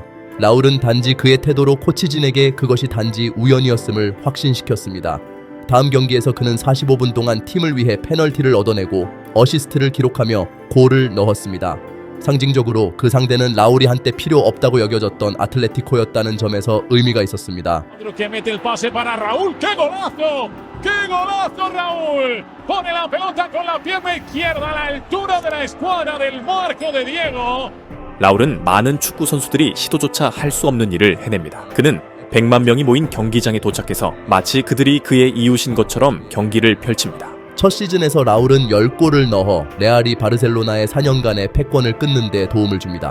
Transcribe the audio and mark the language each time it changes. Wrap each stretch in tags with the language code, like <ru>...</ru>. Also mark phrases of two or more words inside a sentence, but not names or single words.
<ko>라울은 단지 그의 태도로 코치진에게 그것이 단지 우연이었음을 확신시켰습니다. 다음 경기에서 그는 45분 동안 팀을 위해 페널티를 얻어내고 어시스트를 기록하며 골을 넣었습니다. 상징적으로 그 상대는 라울이 한때 필요 없다고 여겨졌던 아틀레티코였다는 점에서 의미가 있었습니다.</ko> <es>Que mete el pase para Raúl. ¡Qué golazo! ¡Qué golazo, Raúl! Pone la pelota con la pierna izquierda a la altura de la escuadra del marco de Diego.</es> <ko>라울은 많은 축구 선수들이 시도조차 할 수 없는 일을 해냅니다. 그는 100만 명이 모인 경기장에 도착해서 마치 그들이 그의 이웃인 것처럼 경기를 펼칩니다. 첫 시즌에서 라울은 10골을 넣어 레알이 바르셀로나의 4년간의 패권을 끊는 데 도움을 줍니다.</ko>